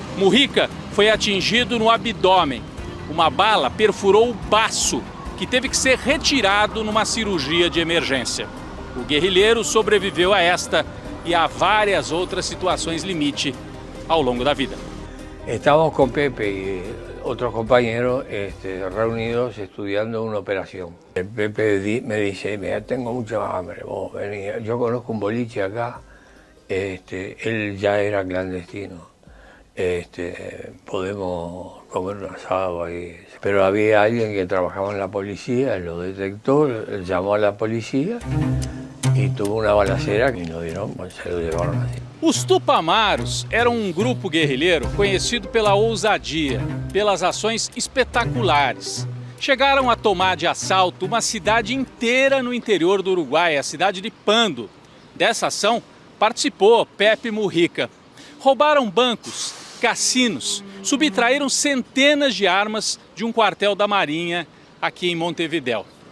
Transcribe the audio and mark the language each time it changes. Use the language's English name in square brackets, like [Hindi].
[Portuguese] Mujica foi atingido no abdômen. Uma bala perfurou o baço, que teve que ser retirado numa cirurgia de emergência. O guerrilheiro sobreviveu a esta e a várias outras situações limite ao longo da vida. [Spanish] Estamos con Pepe y otros compañeros reunidos estudiando una operación. Pepe me dice, mira, tengo mucha hambre, vos vení. Yo conozco un boliche acá, él ya era clandestino. Podemos comer un asado ahí. Pero había alguien que trabajaba en la policía, lo detectó, llamó a la policía y tuvo una balacera que nos dieron, se lo llevaron así. [Portuguese] Os Tupamaros eram um grupo guerrilheiro conhecido pela ousadia, pelas ações espetaculares. Chegaram a tomar de assalto uma cidade inteira no interior do Uruguai, a cidade de Pando. Dessa ação participou Pepe Mujica. Roubaram bancos, cassinos, subtraíram centenas de armas de um quartel da Marinha aqui em Montevidéu.